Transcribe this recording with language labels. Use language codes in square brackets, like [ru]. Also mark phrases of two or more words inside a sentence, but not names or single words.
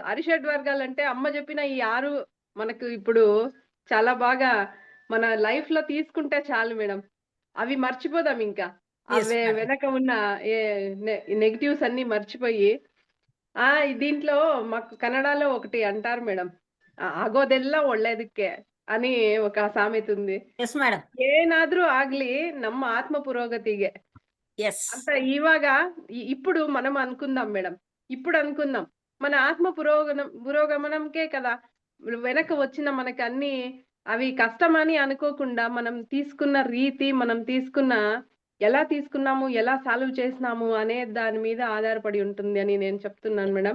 [te] అరిషడ్ వర్గాలు అంటే అమ్మ చెప్పిన ఈ 6 మనకు ఇప్పుడు చాలా బాగా మన లైఫ్ లో తీసుకుంటే చాలు మేడం. అవి మర్చిపోదాం ఇంకా. అవే వెనక ఉన్న నెగిటివ్స్ అన్ని మర్చిపోయి దీంట్లో మాకు కన్నడలో ఒకటి అంటారు మేడం, [kn] ಆಗೋದೆಲ್ಲ ಒಳ್ಳೇದಕ್ಕೆ [te] అని ఒక సామెత ఉంది. [kn] ಏನಾದ್ರೂ ಆಗ್ಲಿ ನಮ್ಮ ಆತ್ಮ ಪುರೋಗತಿಗೆ ಅಂತ. [te] ఇప్పుడు మనం అనుకుందాం మేడం, ఇప్పుడు అనుకుందాం మన ఆత్మ పురోగమనంకే కదా వెనక వచ్చిన మనకి అన్ని అవి కష్టమని అనుకోకుండా మనం తీసుకున్న రీతి, మనం ఎలా తీసుకున్నాము, ఎలా సాల్వ్ చేసినాము అనే దాని మీద ఆధారపడి ఉంటుంది అని నేను చెప్తున్నాను మేడం.